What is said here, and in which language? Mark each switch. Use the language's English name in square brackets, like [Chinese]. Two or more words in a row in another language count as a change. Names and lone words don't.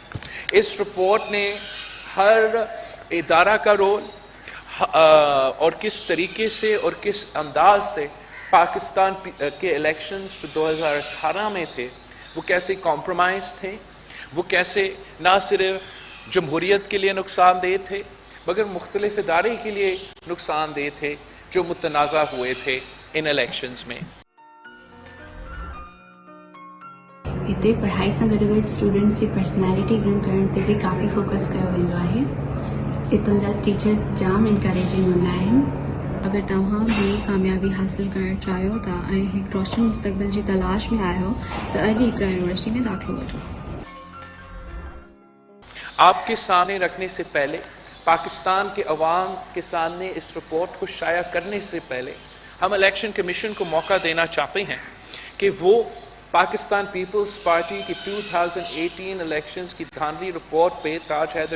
[Urdu] اس رپورٹ نے ہر ادارہ کا رول اور کس طریقے سے اور کس انداز سے پاکستان کے الیکشنز جو 2018 میں تھے وہ کیسے کمپرومائز تھے، وہ کیسے نہ صرف جمہوریت کے لیے نقصان دہ تھے مگر مختلف ادارے کے لیے نقصان دہ تھے جو متنازع ہوئے تھے ان الیکشنز میں۔ [Sindhi] हिते पढ़ाई सां गॾु गॾु स्टूडेंट्स जी [English] personality grow [Sindhi] करण ते बि काफ़ी फोकस कयो वेंदो आहे। हितां जा टीचर्स जाम इनकरेजिंग हूंदा आहिनि। अगरि तव्हां बि कामयाबी हासिल करणु चाहियो था ऐं हिकु रोशन मुस्तक़बिल जी तलाश में आहियो त अॼु हिकिड़ा यूनिवर्सिटी में दाख़िलो वठो। [Urdu] آپ کے سامنے رکھنے سے پہلے، پاکستان کے عوام کے سامنے اس رپورٹ کو شائع کرنے سے پہلے ہم الیکشن کمیشن کو موقع دینا چاہتے ہیں کہ وہ پاکستان پیپلز پارٹی کی 2018 الیکشنز کی دھاندلی رپورٹ پے، تاج حیدر